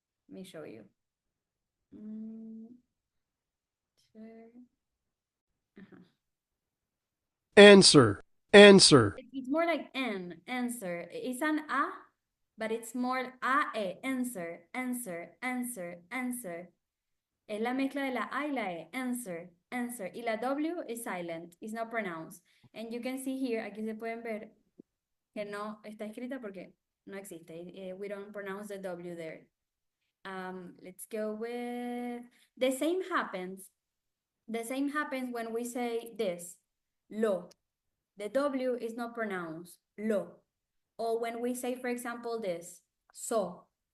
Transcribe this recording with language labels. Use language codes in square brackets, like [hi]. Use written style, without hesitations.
[en] Let me show you. Sure. Answer. Answer. It's more like N, answer. It's an A, but it's more A-E, answer, answer, answer, answer. [es] Es la mezcla de la A y la E, [en] answer, answer. [es] Y la [en] W is silent, it's not pronounced. And you can see here, [es] aquí se pueden ver que no está escrita porque no existe. [en] We don't pronounce the W there. Let's go with, the same happens when we say this, lo. The W is not pronounced, lo. Or when we say, for example, this, so.